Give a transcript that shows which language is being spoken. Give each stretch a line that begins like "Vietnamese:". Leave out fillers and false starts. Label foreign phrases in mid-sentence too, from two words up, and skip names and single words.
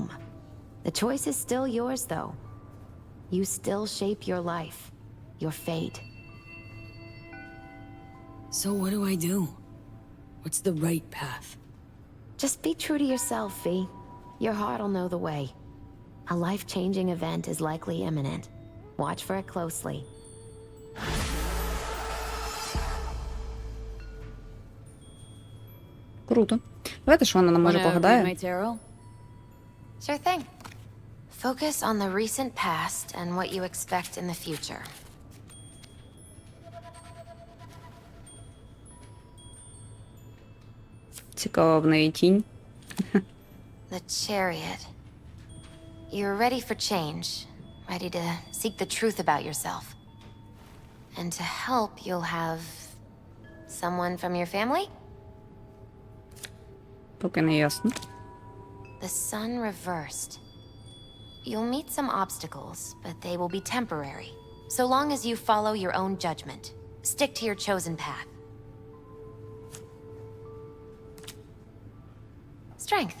English: The choice is still yours, though. You still shape your life, your fate. So what do I do? What's the right path? Just be true to yourself, V. Your heart'll know the way. A life-changing event is likely imminent. Watch for it closely.
Ukrainian: Круто. Давайте, що вона нам може
English: Wanna read
Ukrainian: погадає.
English: my tarot? Sure thing. Focus on the recent past and what you expect in the future.
Ukrainian: Цікава в неї тінь.
English: The Chariot. You're ready for change, ready to seek the truth about yourself. And to help, you'll have someone from your family?
Ukrainian: Поки не ясно.
English: The sun reversed. You'll meet some obstacles, but they will be temporary. So long as you follow your own judgment. Stick to your chosen path. Strength.